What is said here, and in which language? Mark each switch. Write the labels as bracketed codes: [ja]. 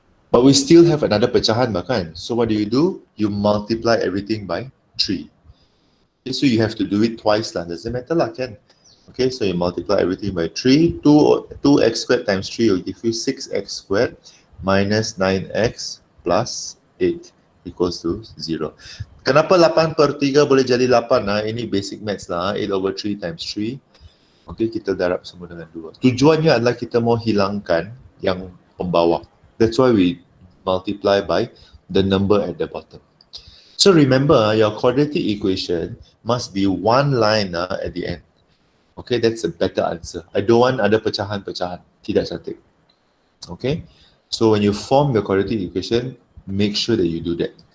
[en] But we still have another [ms] pecahan bahkan. [en] So what do? You multiply everything by 3. Okay, so you have to do it twice lah. Doesn't matter lah, kan? Okay, so you multiply everything by 3. 2x squared times 3 will give you 6x squared minus 9x plus 8 equals to 0. [ms] Kenapa 8 per 3 boleh jadi 8 lah? [en] Ini basic maths lah. 8 over 3 times 3. Okay, [ms] kita darab semua dengan 2. Tujuannya adalah kita mau hilangkan yang pembawah. [en] That's why we multiply by the number at the bottom. So remember, your quadratic equation must be one line at the end. Okay, that's a better answer. I don't want [ms] ada pecahan-pecahan. Tidak cantik. [en] Okay, so when you form your quadratic equation, make sure that you do that.